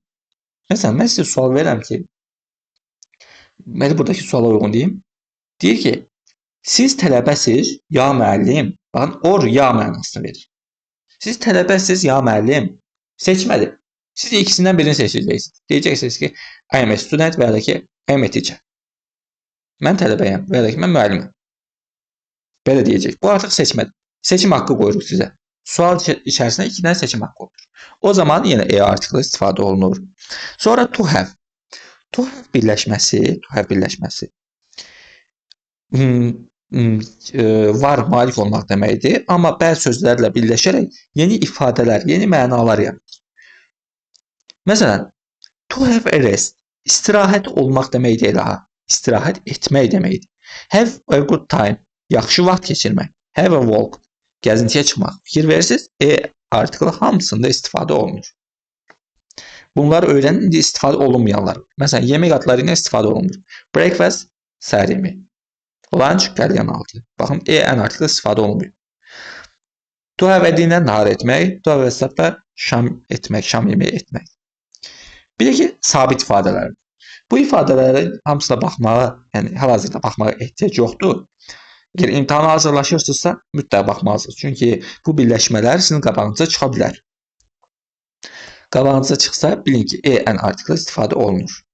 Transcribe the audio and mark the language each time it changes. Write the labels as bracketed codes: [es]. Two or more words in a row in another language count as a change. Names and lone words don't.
[az] Məsələn, mən sizə sual verirəm ki, mən buradakı suala uyğun deyim. Deyir ki, siz tələbəsiz ya müəllim, baxın, or ya mənasını verir. Siz tələbəsiz ya müəllim, seçmədir. Siz ikisindən birini seçəcəksiniz. Deyəcəksiniz ki, [en] I am a student [az] və ya da ki, [en] I am a teacher. [az] Mən tələbəyəm və ya da ki, mən müəlliməm. Belə deyəcək. Bu artıq seçmədir. Seçim haqqı qoyuruq sizə. Sual içərisində 2 dənə seçim haqqı olur. O zaman yenə e artiklı istifadə olunur. Sonra [en] to have. To have [az] birləşməsi. Var, malik olmaq deməkdir. Amma bəzi sözlərlə birləşərək yeni ifadələr, yeni mənalar yaradır. Məsələn, [en] to have a rest. [az] İstirahət olmaq deməkdir elə. İstirahət etmək deməkdir. [en] Have a good time. [az] Yaxşı vaxt keçirmək. [en] Have a walk. [az] Gəzintiyə çıxmaq. Fikir verirsiniz, artiklı hamısında istifadə olunur. Bunlar öyrənin, indi istifadə olunmayanlar. Məsələn, yemək adları ilə istifadə olunur. Breakfast, səhər yeməyi. Lunch, qəlyan altı. Baxın, en artiklı istifadə olunmuyor. [en] To have [az] dinlə nahar etmək, [en] to have supper, [az] şam etmək, şam yeməyi etmək. Bir də ki, sabit ifadələr. Bu ifadələrin hamısına baxmağa, yəni hal-hazırda baxmağa ehtiyac yoxdur. Əgər imtahana hazırlaşırsınızsa, mütləq baxmalısınız. Çünki bu birləşmələr sizin qabağınıza çıxa bilər. Qabağınıza çıxsa, bilin ki, en artiklı istifadə olunur.